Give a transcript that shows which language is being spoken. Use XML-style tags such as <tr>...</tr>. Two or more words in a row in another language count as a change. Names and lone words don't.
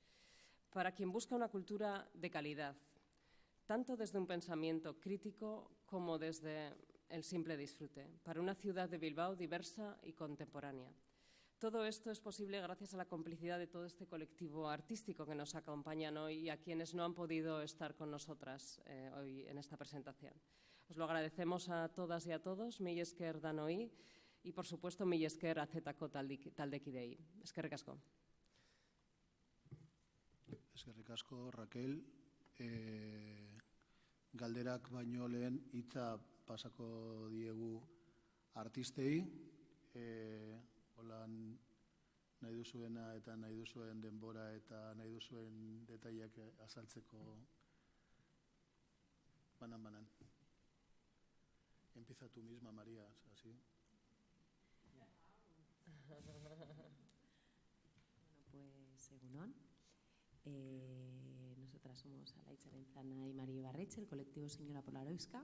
<es>Para quien busca una cultura de calidad, tanto desde un pensamiento crítico como desde el simple disfrute, para una ciudad de Bilbao diversa y contemporánea. Todo esto es posible gracias a la complicidad de todo este colectivo artístico que nos acompañan hoy y a quienes no han podido estar con nosotras hoy en esta presentación. Os lo agradecemos a todas y a todos,</es> <eu>mila esker danoi,</eu> <es>y por supuesto</es> <eu>mila esker azetako taldekideei. Eskerrik asko. Eskerrik asko, Raquel. Galderak baino lehen hitza pasako diegu artistei. Holan nahi duzuena eta nahi duzuen denbora eta nahi duzuen detaileak azaltzeko banan-banan.</eu> <es>Empieza tú misma, María, así. Bueno, pues egunon. Nosotras somos Alaitza Benzana y María Ibarretxe, el colectivo Señora Polaroiska.</es>